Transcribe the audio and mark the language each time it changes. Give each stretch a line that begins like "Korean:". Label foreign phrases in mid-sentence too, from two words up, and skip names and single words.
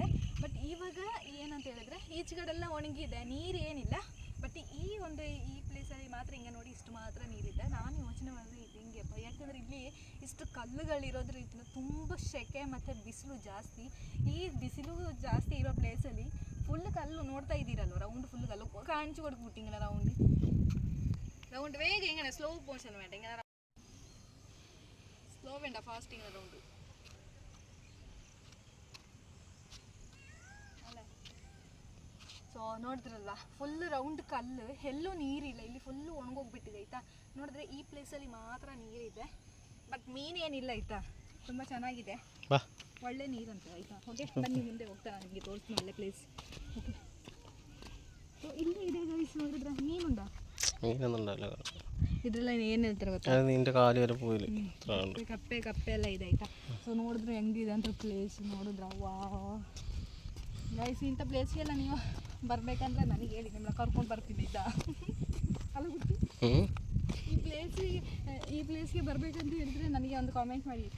Kannada: ಬಟ್ ಇವಾಗ ಏನಂತ ಹೇಳಿದ್ರೆ ಈಚೆಗಡೆಲ್ಲ ಒಣಗಿದೆ, ನೀರು ಏನಿಲ್ಲ. ಬಟ್ ಈ ಪ್ಲೇಸಲ್ಲಿ ಮಾತ್ರ ಹಿಂಗೆ ನೋಡಿ ಇಷ್ಟು ಮಾತ್ರ ನೀರಿದೆ. ನಾನು ಯೋಚನೆ ಮಾಡಿದ್ರೆ ಇದು ಹಿಂಗೆಪ್ಪ, ಯಾಕಂದರೆ ಇಲ್ಲಿ ಇಷ್ಟು ಕಲ್ಲುಗಳಿರೋದ್ರಿಂದ ತುಂಬ ಸೆಕೆ ಮತ್ತು ಬಿಸಿಲು ಜಾಸ್ತಿ. ಈ ಬಿಸಿಲು ಜಾಸ್ತಿ ಇರೋ ಪ್ಲೇಸಲ್ಲಿ ಫುಲ್ ಕಲ್ಲು ನೋಡ್ತಾ ಇದ್ದೀರಲ್ವ, ರೌಂಡ್ ಫುಲ್
Malayalam: കല്ല് കാണിച്ചു കൊടുക്കും ഇങ്ങനെ റൗണ്ട് വേഗം ഇങ്ങനെ
English: slow motion
Malayalam: വേണ്ട, ഇങ്ങനെ സ്ലോ വേണ്ട, ഫാസ്റ്റ് ഇങ്ങനെ റൗണ്ട് ಅಲ್ಲ.
Kannada: ಸೊ ನೋಡಿದ್ರಲ್ಲ
English: full round
Kannada: ಕಲ್ಲು, ಎಲ್ಲೂ ನೀರಿಲ್ಲ, ಇಲ್ಲಿ ಫುಲ್ಲು ಒಣಗೋಗ್ಬಿಟ್ಟಿದೆ ಆಯಿತಾ. ನೋಡಿದ್ರೆ ಈ ಪ್ಲೇಸಲ್ಲಿ ಮಾತ್ರ ನೀರಿದೆ, ಬಟ್ ಮೀನೇನಿಲ್ಲ ಆಯಿತಾ. ತುಂಬ ಚೆನ್ನಾಗಿದೆ, ಒಳ್ಳೆ ನೀರಂತ ಆಯಿತಾ. ಓಕೆ ಬನ್ನಿ ಮುಂದೆ ಹೋಗ್ತಾ ನಾನು ನಿಮಗೆ ತೋರಿಸ್ತೀನಿ ಒಳ್ಳೆ ಪ್ಲೇಸ್.
English: okay so
Kannada: ಇಲ್ಲಿ ಇದೆ ಗೈಸ್, ನೋಡಿದ್ರೆ ಮೀನುಂಡ ಇದ್ರೆಲ್ಲ ಏನು ಹೇಳ್ತಾರೆ ಗೊತ್ತಾ,
Malayalam: അത് നിന്റെ കാല് വരെ പോയില്ല ഇത്ര ഉണ്ട്.
Kannada: ಕಪ್ಪೆ ಕಪ್ಪೆ ಎಲ್ಲ ಇದೆ ಆಯ್ತಾ. ಸೊ ನೋಡಿದ್ರೆ ಹೆಂಗಿದೆ ಅಂತ ಪ್ಲೇಸ್ ನೋಡಿದ್ರ ವಾ ಗೈಸ್, ಇಂಥ ಪ್ಲೇಸ್ಗೆಲ್ಲ ನೀವು ಬರಬೇಕಂದ್ರೆ ನನಗೆ ಹೇಳಿ, ನಿಮ್ಮನ್ನ ಕರ್ಕೊಂಡು ಬರ್ತೀನಿ ಆಯ್ತಾ. ಅಲ್ಲ ಗೊತ್ತಿ, ಹ್ಞೂ ಈ ಪ್ಲೇಸ್ಗೆ ಬರಬೇಕಂತ ಹೇಳಿದ್ರೆ ನನಗೆ ಒಂದು ಕಾಮೆಂಟ್ ಮಾಡಿ ಆಯ್ತಾ.